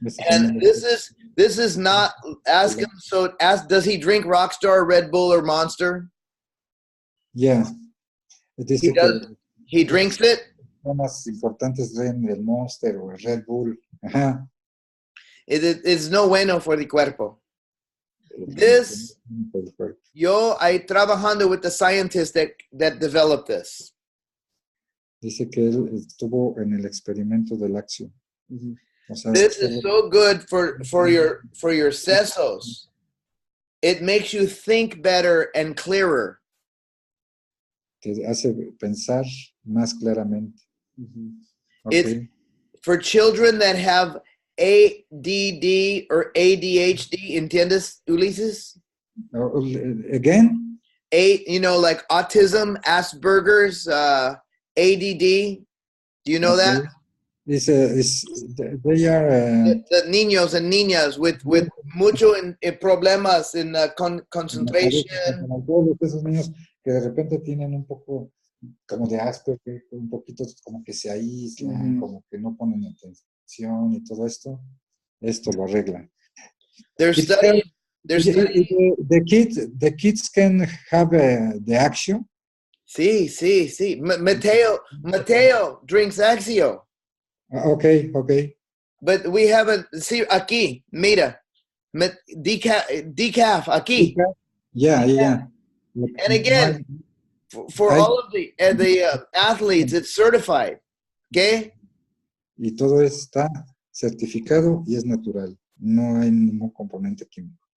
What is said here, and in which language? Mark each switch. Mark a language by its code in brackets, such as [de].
[en] And this is not, ask him, does he drink Rockstar, Red Bull, or Monster? Yeah. He does. He drinks it? [es] Lo más importante es el Monster o el Red Bull. Ajá. [en] It's [es] no bueno [en] for the cuerpo. This, I trabajando with the scientists that developed this. [es] Dice que él estuvo en el experimento del Axio. O sea, [en] this is so good for your sesos. It makes you think better and clearer. Te hace pensar más claramente. Okay. It's for children that have ADD or ADHD, [es] ¿entiendes, [en] Ulises? Again? Like autism, Asperger's, ADD. Do you know that? They are... the niños and niñas with [es] mucho problemas [en] in concentration. [es] Esos niños que de repente tienen un poco como de Asperger, un poquito como que se aíslan, como que no ponen atención y todo esto lo arregla. [en] They're studying. The kids can have the Axio. [es] Sí. [en] Mateo drinks Axio. Okay. But we haven't. [es] See, aquí, mira, decaf aquí. [en] Yeah. And again, for all of the athletes, it's certified. Okay. [es] Y todo está certificado y es natural. No hay ningún componente químico.